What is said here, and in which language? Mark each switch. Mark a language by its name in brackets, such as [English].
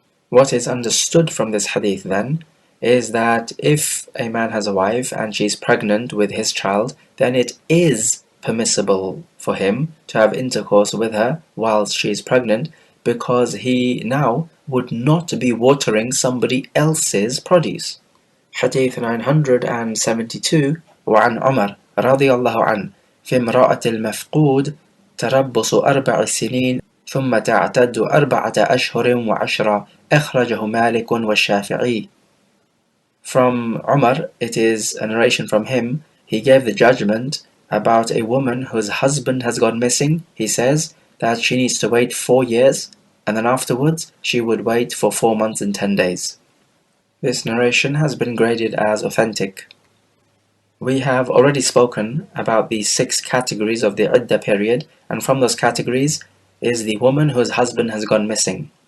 [English] What is understood from this hadith then is that if a man has a wife and she's pregnant with his child, then it is permissible for him to have intercourse with her whilst she is pregnant, because he now would not be watering somebody else's produce. Hadith 972. [Arabic] وعن عمر رضي الله عنه في امرأة المفقود تربص 4 سنين ثم تعتد 4 أشهر و10 أخرجه مالك والشافعي. [English] From Umar, it is a narration from him, he gave the judgment about a woman whose husband has gone missing. He says that she needs to wait 4 years, and then afterwards she would wait for 4 months and 10 days. This narration has been graded as authentic. We have already spoken about the 6 categories of the iddah period, and from those categories is the woman whose husband has gone missing.